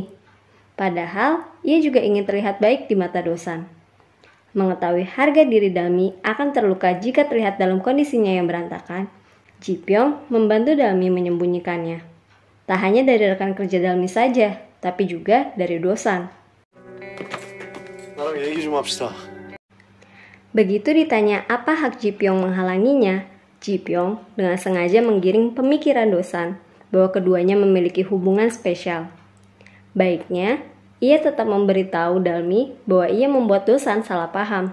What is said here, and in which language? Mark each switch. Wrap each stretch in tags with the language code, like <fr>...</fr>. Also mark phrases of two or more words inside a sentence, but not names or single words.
<id>Padahal, ia juga ingin terlihat baik di mata Dosan. Mengetahui harga diri Dalmi akan terluka jika terlihat dalam kondisinya yang berantakan, Ji Pyong membantu Dalmi menyembunyikannya. Tak hanya dari rekan kerja Dalmi saja, tapi juga dari Dosan.</id> <ko>나랑 얘기 좀 합시다.</ko> <id>Begitu ditanya apa hak Ji Pyong menghalanginya, Ji Pyong dengan sengaja menggiring pemikiran Dosan bahwa keduanya memiliki hubungan spesial. Baiknya, ia tetap memberitahu Dalmi bahwa ia membuat Dosan salah paham.</id>